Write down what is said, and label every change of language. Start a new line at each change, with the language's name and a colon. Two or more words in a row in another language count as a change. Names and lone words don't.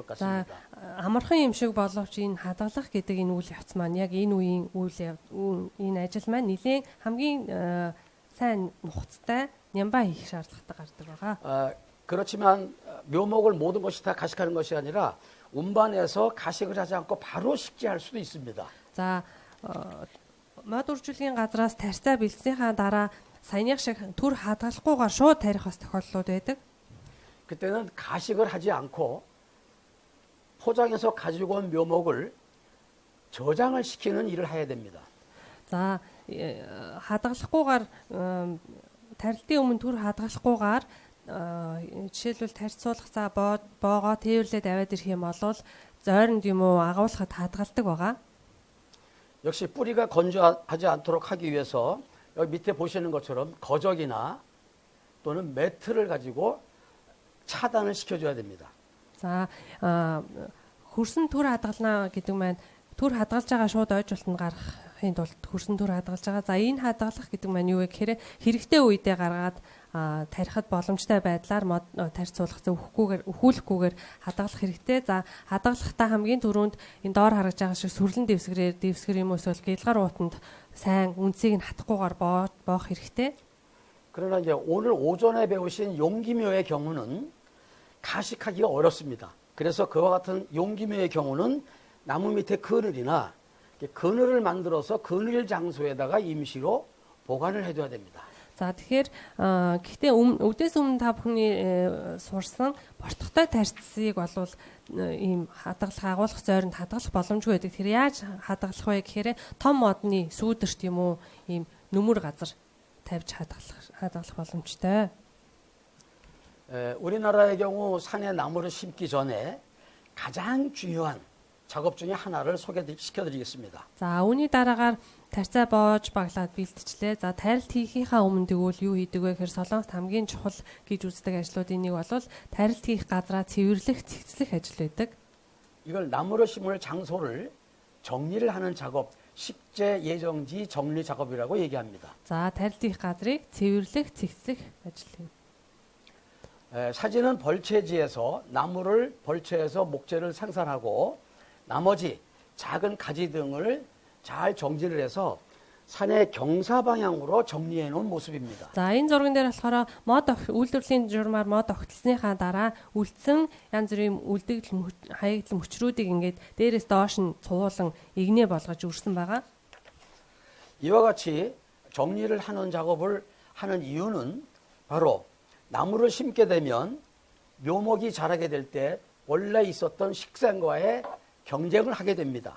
Mongolian: За
Korean: 같습니다.
Mongolian: амархан юм шиг боловч энэ хадгалах гэдэг энэ үйл явц маань яг энэ үеийн энэ ажил маань нэлийн хамгийн сайн нухацтай нямба хийх шаардлагатай гардаг байгаа.
Korean: 그렇지만 묘목을 모든 것이 다 가식하는 것이 아니라 운반해서 가식을 하지 않고 바로 식재할 수도 있습니다.
Mongolian: За мод үржүүлгийн газраас тарьцаа бэлдсэнийхаа дараа саяных шиг түр хадгалахгүйгээр шууд тарих бас тохиолдлууд байдаг.
Korean: 그때는 가식을 하지 않고 포장해서 가지고 온 묘목을 저장을 시키는 일을 해야 됩니다.
Mongolian: За хадгалахгүйгээр тарилтын өмнө түр хадгалахгүйгээр жишээлбэл тарьцуулах за боогоо тээвэрлээд аваад ирэх юм бол зойронд юм уу агуулхад хадгалдаг байгаа.
Korean: 역시 뿌리가 건조하지 않도록 하기 위해서 여기 밑에 보시는 것처럼 거적이나 또는 매트를 가지고 차단을 시켜줘야 됩니다.
Mongolian: За хөрсөн түр хадгална гэдэг маань түр хадгалж байгаа шууд ойжуултанд гаргахын тулд хөрсөн түр хадгалж байгаа. За энэ хадгалах гэдэг маань юу вэ гэхээр хэрэгтэй үедээ гаргаад тарихад боломжтой байдлаар тарьцуулах өхүүлэхгүйгээр хадгалах хэрэгтэй. За хадгалахдаа хамгийн түрүүнд энэ доор харагдж байгаа шиг сүрлэн дэвсгэр юм уу эсвэл гэлгар уутанд сайн үндсийг нь хатахгүйгээр боох хэрэгтэй.
Korean: 그러나 이제 오늘 오전에 배우신 용기묘의 경우는 가식하기가 어렵습니다. 그래서 그와 같은 용기묘의 경우는 나무 밑에 그늘이나 그늘을 만들어서 그늘 장소에다가 임시로 보관을 해둬야 됩니다.
Mongolian: За тэгэхээр гэхдээ үдээс өмнө та бүхний сурсан борттой тарьцыг болвол ийм агуулах зойронд хадгалах боломжгүй байдаг. Тэр яаж хадгалах вэ гэхээр том модны сүүдэрт юм уу ийм нүмер газар тавьж хадгалах боломжтой.
Korean: 우리나라의 경우 산에 나무를 심기 전에 가장 중요한 작업 중에 하나를 소개시켜드리겠습니다.
Mongolian: За үүний дараагаар тарцаа боож баглаад бэлтжлээ. За тарилт хийхийнхаа өмнө тэгвэл юу хийдэг вэ гэхээр Солонгост хамгийн чухал гэж үздэг ажлуудын нэг бол тарилт хийх газраа цэвэрлэх, цэгцлэх ажил байдаг.
Korean: 이걸 나무를 심을 장소를 정리를 하는 작업, 식재 예정지 정리 작업이라고 얘기합니다.
Mongolian: За тарилт хийх газрыг цэвэрлэх, цэгцлэх ажил юм.
Korean: 사진은 벌채지에서 나무를 벌채에서 목재를 생산하고 나머지 작은 가지 등을 잘 정리를 해서 산의 경사 방향으로 정리해 놓은 모습입니다.
Mongolian: За энэ зурган дээр болохоор мод үйлдвэрлэлийн журмаар мод огтлсныхаа дараа үлдсэн янз бүрийн үлдэгдэл хаягдл мөчрүүдийг ингээд дээрээс доош нь цуулан игнэ болгож үрсэн байгаа.
Korean: 이와 같이 정리를 하는 작업을 하는 이유는 바로 나무를 심게 되면 묘목이 자라게 될 때 원래 있었던 식생과의 경쟁을 하게 됩니다.